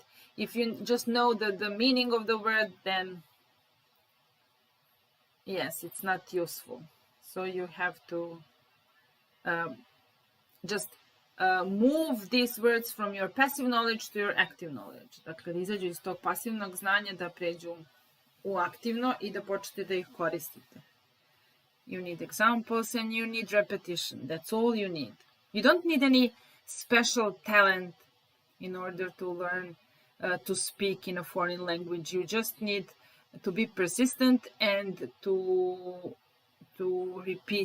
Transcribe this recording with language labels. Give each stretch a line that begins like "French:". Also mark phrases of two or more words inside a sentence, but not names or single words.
English: If you just know the meaning of the word, then yes, it's not useful. So you have to just move these words from your passive knowledge to your active knowledge.
Serbian: Dakle, da izađu iz tog pasivnog znanja, da pređu u aktivno i da počnete da ih koristite.
English: You need examples and you need repetition. That's all you need. You don't need any special talent in order to learn to speak in a foreign language. You just need to be persistent and to repeat.